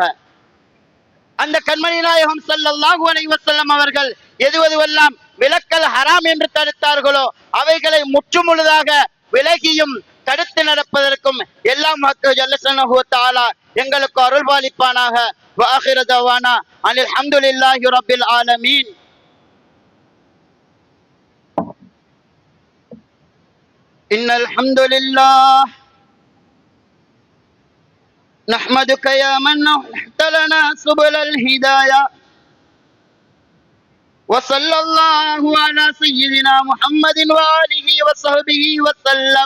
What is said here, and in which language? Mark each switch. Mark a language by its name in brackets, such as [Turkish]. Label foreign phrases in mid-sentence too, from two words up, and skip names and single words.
[Tamil] அந்த கண்மணி நாயகம் [Arabic] صلى الله عليه وسلم [Tamil] அவர்கள் எதுவெல்லாம் விலக்கல் ஹராம் என்று தடுத்தார்களோ அவைகளை முற்றுமுழுதாக விலகியும் தடுத்து நடப்பதற்கும் எல்லாம் [Arabic] الحق جل شأنه وتعالى [Tamil] எங்களுக்கு அருள்பாலிப்பானாக. [Arabic] وآخر دعوانا أن الحمد لله رب العالمين. إن الحمد لله نحمدك يا من أحييت لنا سبل الهداية وصلى الله على سيدنا محمد وآله وصحبه وسلم.